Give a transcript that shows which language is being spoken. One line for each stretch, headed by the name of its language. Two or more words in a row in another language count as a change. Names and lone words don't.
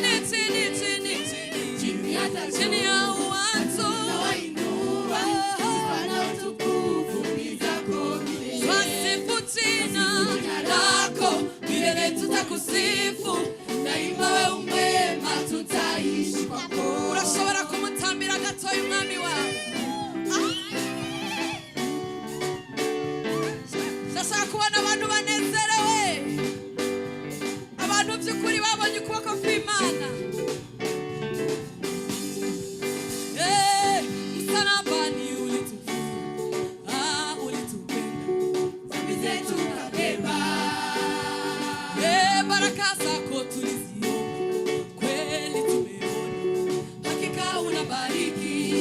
Swahili: chini hata chini ya watu. tunawainua. Bwana utukufu ni zako milele. Twasifu jina lako milele, tutakusifu daima, wewe mwema, tutaishi kwako.
Kinyarwanda: Urashobora kumutambira gatoya umwami wawe. Ndashaka kubona abantu banezerewe, abantu by'ukuri babonye ukuboko kw'Imana.
Swahili: Msalabani ulitufia, ulitupenda, Dhambi zetu ukabeba. baraka zako tuliziona, kweli tumeona, hakika unabariki.